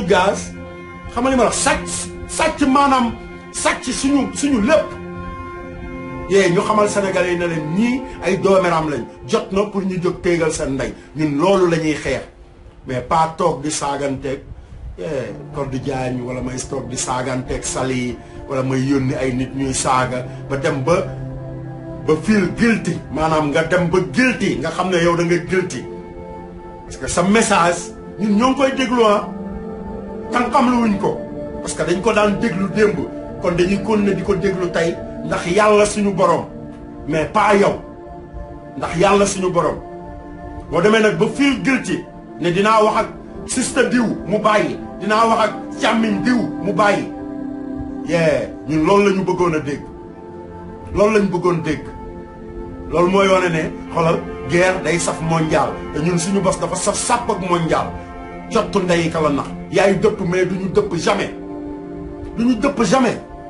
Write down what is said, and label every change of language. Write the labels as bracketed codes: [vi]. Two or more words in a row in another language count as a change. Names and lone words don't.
[wo] gaz xamal li ma wax sàcc maanaam sàcc suñu lépp ñu xamal sénégalais yi ne leen ñii ay doomeram lañ jot na pour ñu jóg téegal seen ndey ñun loolu la ñuy xeex [fr] mais pas [wo] toog di saaganteeg Codé Diagne wala may toog di saaganteeg Sali wala may yónni ay nit ñuy saaga ba dem ba [en] feel guilty [wo] maanaam nga dem ba guilty nga xam ne yow da nga guilty [fr] parce que [wo] sa message ñun ñoo ngi koy déglu tan xam lu wuñ ko [fr] parce que [wo] dañ ko daan déglu démb kon dañuy continuer di ko déglu tey ndax yàlla suñu borom [fr] mais pas [wo] yow ndax yàlla suñu borom boo demee nag ba [en] feel guilty [wo] ne dinaa wax ak sister diw mu bàyyi dinaa wax ak càmmiñ diw mu bàyyi ñun loolu la ñu bëggoon a dégg loolu la ñu bëggoon dégg loolu mooy wane ne xoolal guerre day saf mondial te ñun suñu bos dafa saf sàpp ak mondial cottu ndey ka la nax yaay dëpp mais duñu dëpp jamais duñu dëpp jamais